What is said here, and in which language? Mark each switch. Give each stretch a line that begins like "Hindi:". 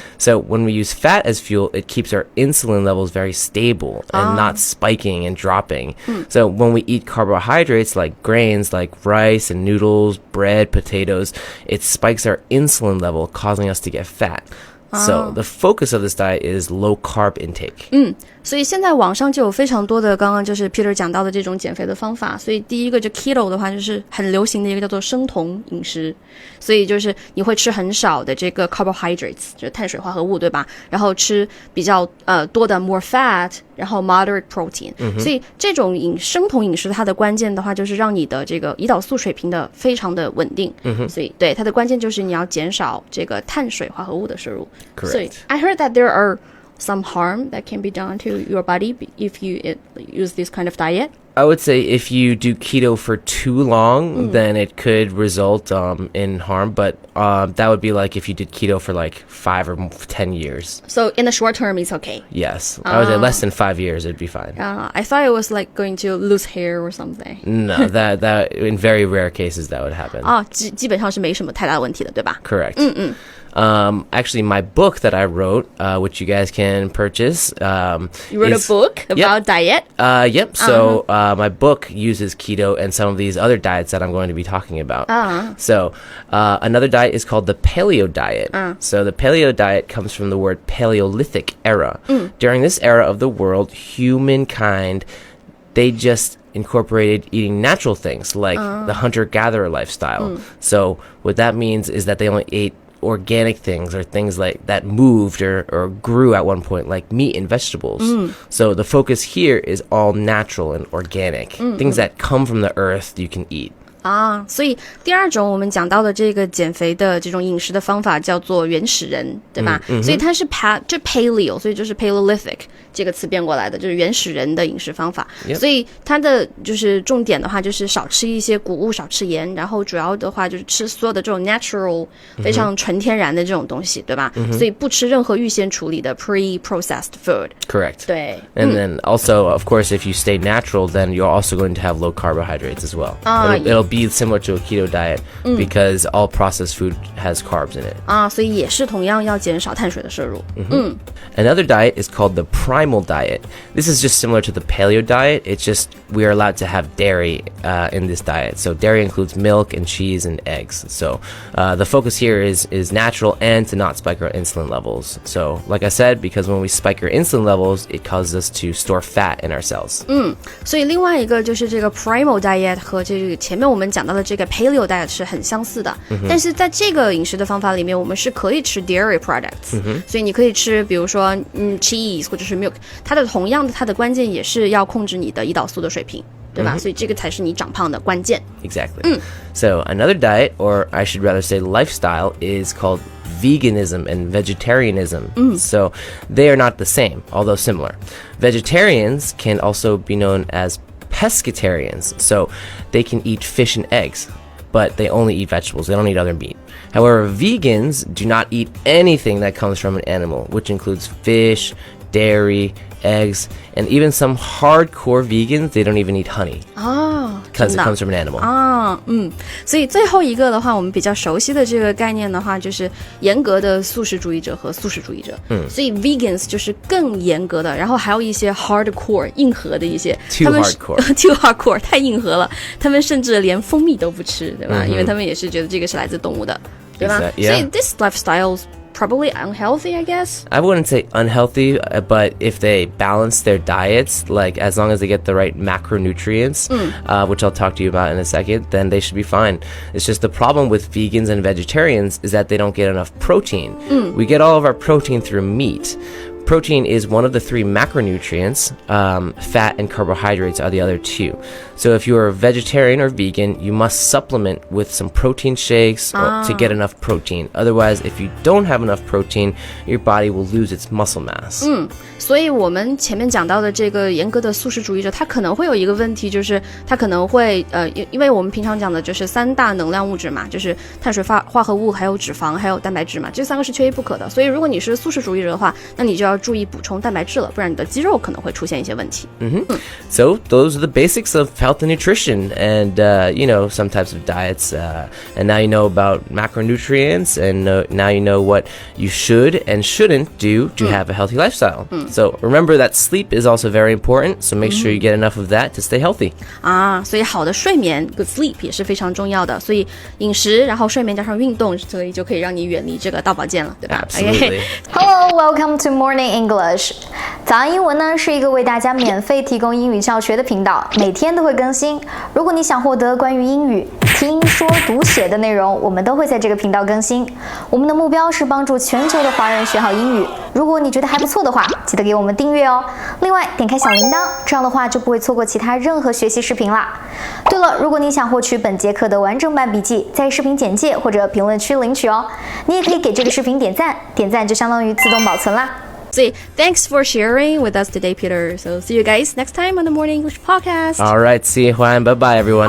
English: So when we use fat as fuel, it keeps our insulin levels very stable and not spiking and dropping. So when we eat carbohydrates like grains like rice and noodles, bread, potatoes, it spikes our insulin level, causing us to get fat. So the focus of this diet is low carb intake.
Chinese: 所以现在网上就有非常多的刚刚就是 Peter 讲到的这种减肥的方法，所以第一个就 keto 的话就是很流行的一个叫做生酮饮食，所以就是你会吃很少的这个 carbohydrates 就是碳水化合物，对吧？然后吃比较多的
English: more fat，
Chinese: 然后
English: moderate protein。
Chinese: 所以这种生酮饮食它的关键的话就是让你的这个胰岛素水平的非常的稳定。所以对它的关键就是你要减少这个碳水化合物的摄入。
English: Correct. 所以 I heard that there are some harm that can be done to your body if you use this kind of diet? I would say if you do keto for too long, then it could result in harm. But that would be like if you did keto for like 5 or 10 years. So in the short term, it's okay? Yes. I would say less than 5 years, it'd be fine. I thought it was like going to lose hair or something. No, that in very rare cases that would happen.
Chinese: 基本上是没什么太大问题的，对吧？
English: Correct. Actually, my book that I wrote, which you guys can purchase. You wrote a book about diet? Yep. So my book uses keto and some of these other diets that I'm going to be talking about. So another diet is called the paleo diet. So the paleo diet comes from the word Paleolithic era. During this era of the world, humankind, they just incorporated eating natural things like the hunter-gatherer lifestyle. So what that means is that they only ate organic things or things like that moved or grew at one point, like meat and vegetables. So the focus here is all natural and organic. Things that come from the earth you can eat.
Chinese: 所以第二种我们讲到的这个减肥的这种饮食的方法叫做原始人，对吧？所以它是paleo， 所以就是 Paleolithic 这个词变过来的，就是原始人的饮食方法。所以它的就是重点的话就是少吃一些谷物，少吃盐，然后主要的话就是吃所有的这种 natural 非常纯天然的这种东西，对吧？所以不吃任何预先处理的
English: pre-processed food. Correct.
Chinese: 对。
English: And then also, of course, if you stay natural, then you're also going to have low carbohydrates as well. It'll be similar to a keto diet because all processed food has carbs in it.
Chinese: 所以也是同样要减少碳水的摄入。
English: Another diet is called the primal diet. This is just similar to the paleo diet. It's just we are allowed to have dairy in this diet. So dairy includes milk and cheese and eggs. So the focus here is natural and to not spike our insulin levels. So like I said, because when we spike our insulin levels, it causes us to store fat in our cells.
Chinese: 所以另外一个就是这个 primal diet 和这个前面我们讲到的这个 paleo diet 是很相似的，但是在这个饮食的方法里面，我们是可以吃 dairy products，所以你可以吃，比如说cheese 或者是 milk， 它的同样的它的关键也是要控制你的胰岛素的水平，对吧？所以这个才是你长胖的关键。
English: Exactly. So another diet, or I should rather say lifestyle, is called veganism and vegetarianism. So they are not the same, although similar. Vegetarians can also be known as pescatarians, so they can eat fish and eggs, but they only eat vegetables. They don't eat other meat. However, vegans do not eat anything that comes from an animal, which includes fish, dairy, eggs, and even some hardcore vegans, they don't even eat honey. Because it comes from an animal.
Chinese: 所以最后一个的话，我们比较熟悉的这个概念的话，就是严格的素食主义者和素食主义者。所以 vegans 就是更严格的，然后还有一些 hardcore 硬核的一些。
English: Too hardcore. Too hardcore
Chinese: 太硬核了，他们甚至连蜂蜜都不吃，对吧？因为他们也是觉得这个是来自动物的，对吧？所以
English: this lifestyle probably unhealthy, I guess. I wouldn't say unhealthy, but if they balance their diets, like as long as they get the right macronutrients, which I'll talk to you about in a second, then they should be fine. It's just the problem with vegans and vegetarians is that they don't get enough protein. We get all of our protein through meat. Protein is one of the 3 macronutrients. Fat and carbohydrates are the other 2. So if you're a vegetarian or vegan, you must supplement with some protein shakes to get enough protein. Otherwise, if you don't have enough protein, your body will lose its muscle mass.
Chinese: 所以我们前面讲到的这个严格的素食主义者，他可能会有一个问题，就是他可能会因为我们平常讲的就是3大能量物质嘛，就是碳水化合物，还有脂肪，还有蛋白质嘛，这3个是缺一不可的。所以如果你是素食主义者的话，那你就要注意补充蛋白质了，不然你的肌肉可能会出现一些问题。
English: So those are the basics of health and nutrition, and some types of diets. And now you know about macronutrients, and now you know what you should and shouldn't do to have a healthy lifestyle. So remember that sleep is also very important. So make sure you get enough of that to stay healthy.
Chinese: 所以好的睡眠
English: good sleep
Chinese: 也是非常重要的。所以饮食，然后睡眠加上运动，所以就可以让你远离这个大保健了，对吧？
English: Absolutely. Hello, welcome to Morning English.
Chinese: 早安英文呢是一个为大家免费提供英语教学的频道，每天都会更新。如果你想获得关于英语听说读写的内容，我们都会在这个频道更新。我们的目标是帮助全球的华人学好英语。如果你觉得还不错的话，记得给我们订阅哦。另外，点开小铃铛，这样的话就不会错过其他任何学习视频啦。对了，如果你想获取本节课的完整版笔记，在视频简介或者评论区领取哦。你也可以给这个视频点赞，点赞就相当于自动保存啦。
English: 所以 thanks for sharing with us today, Peter. So see you guys next time on the Morning English podcast. All right, see you, Juan. Bye-bye, everyone.